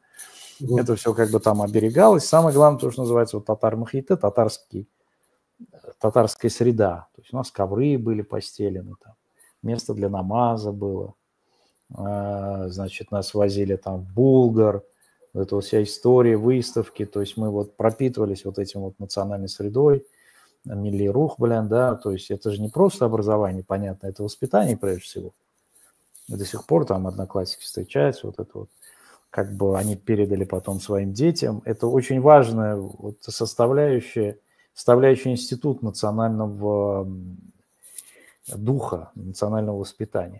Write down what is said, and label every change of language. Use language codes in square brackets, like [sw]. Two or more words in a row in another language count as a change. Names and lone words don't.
[ru] Это все как бы там оберегалось. Самое главное, то, что называется вот татар-махиты, татарская среда. То есть у нас ковры были постелены, там, место для намаза было. Значит, нас возили там в Булгар, это вот вся история, выставки. То есть мы вот пропитывались вот этим вот национальной средой, [tt] милли рух, да, [ru] то есть это же не просто образование, понятно, это воспитание прежде всего. И до сих пор там одноклассники встречаются, вот это вот, как бы они передали потом своим детям. Это очень важная вот составляющая институт национального духа, национального воспитания.